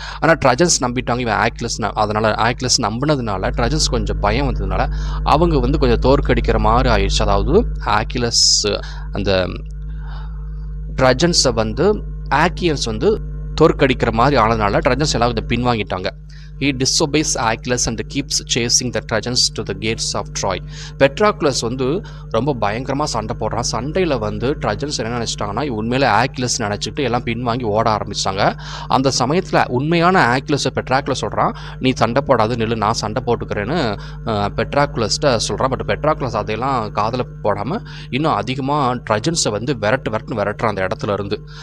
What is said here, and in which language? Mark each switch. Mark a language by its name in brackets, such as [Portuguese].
[Tamil] ஆனால் ட்ரஜன்ஸ் நம்பிட்டாங்க இவன் ஆக்கிலஸ், அதனால் ஆக்கிலஸ் நம்பினதுனால ட்ரஜன்ஸ் கொஞ்சம் பயம் வந்ததுனால அவங்க வந்து கொஞ்சம் தோற்கடிக்கிற மாதிரி ஆயிடுச்சு. அதாவது ஆக்கிலஸ் அந்த ட்ரஜன்ஸை வந்து ஆக்கியன்ஸ் வந்து தோற்கடிக்கிற மாதிரி ஆனதுனால ட்ரஜன்ஸ் எல்லாம் கொஞ்சம் பின்வாங்கிட்டாங்க. [English] He disobeys Achilles and keeps chasing the Trojans to the gates of Troy. [Tamil] பெட்ராக்லஸ் வந்து ரொம்ப பயங்கரமாக சண்டை போடுறான். சண்டையில் வந்து ட்ரஜன்ஸ் என்ன நினச்சிட்டாங்கன்னா உண்மையில ஆக்கிலஸ் நினச்சிட்டு எல்லாம் பின்வாங்கி ஓட ஆரம்பித்தாங்க. அந்த சமயத்தில் உண்மையான ஆக்கிலஸை பெட்ராக்லஸ் சொல்கிறான், நீ சண்டை போடாது நில்லு, நான் சண்டை போட்டுக்கிறேன்னு பெட்ராக்லஸ்ட்ட சொல்கிறான். பட் பெட்ராக்லஸ் அதையெல்லாம் காதில் போடாமல் இன்னும் அதிகமாக ட்ரஜன்ஸை வந்து விரட்டுறான் அந்த இடத்துல இருந்து.